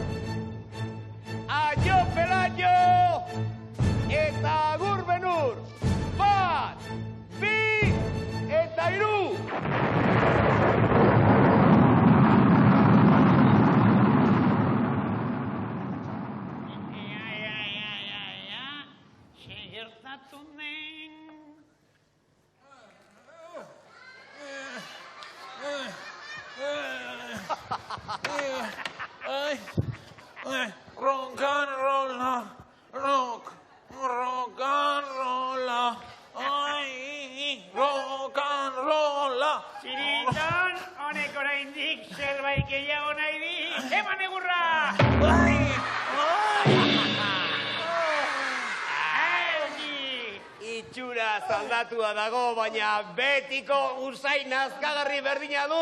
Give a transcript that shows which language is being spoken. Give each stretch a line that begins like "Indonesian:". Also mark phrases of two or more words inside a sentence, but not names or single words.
Basque: Aio Pelayo! Eta agur Benur! 1, 2, eta 3! Gertatu nen.
English: Rock and rolla, rock and rolla, ai, rock and rolla.
Basque: Txiriton, honek oraindik zerbait gehiago nahi di. Eman egurra! Itxura zaldatua dago, baina betiko usain nazkagarri berdina du.